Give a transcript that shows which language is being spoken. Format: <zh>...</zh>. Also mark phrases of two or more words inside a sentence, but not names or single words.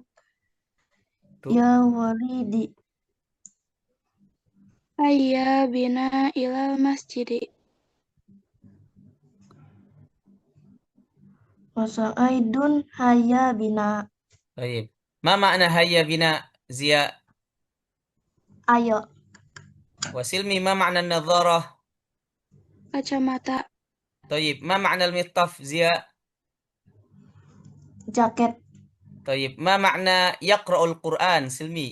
<ar>Tu. يا والدي. هيا بنا إلى المسجد. وساعدون هيا بنا. طيب ما معنى هيا بنا زيا.</ar> <id>Ayo.</id> <ar>وسلمي ما معنى النظارة?</ar> <id>Kacamata.</id> <ar>طيب ما معنى المعطف زيا.</ar> <id>Jaket.</id> <ar>طيب ما معنى يقرأ القرآن سلمي.</ar>